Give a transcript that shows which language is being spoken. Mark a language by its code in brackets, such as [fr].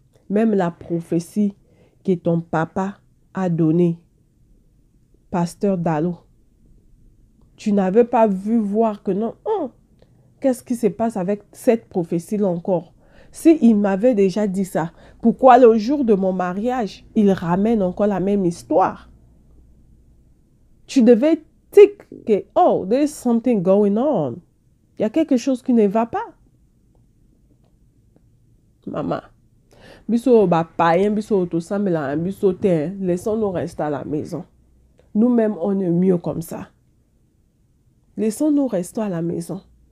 [fr] Même la prophétie que ton papa a donnée, pasteur Dalo, tu n'avais pas vu voir que non. Qu'est-ce qui se passe avec cette prophétie-là encore? Si il m'avait déjà dit ça, pourquoi le jour de mon mariage, il ramène encore la même histoire? Tu devais dire que, [en] oh, there's something going on. [fr] Il y a quelque chose qui ne va pas. Maman, [ln] biso ba païen, biso [fr] tout ça, mais là, [ln] biso te, [fr] laissons-nous rester à la maison. Nous-mêmes, on est mieux comme ça. Laissons-nous rester à la maison.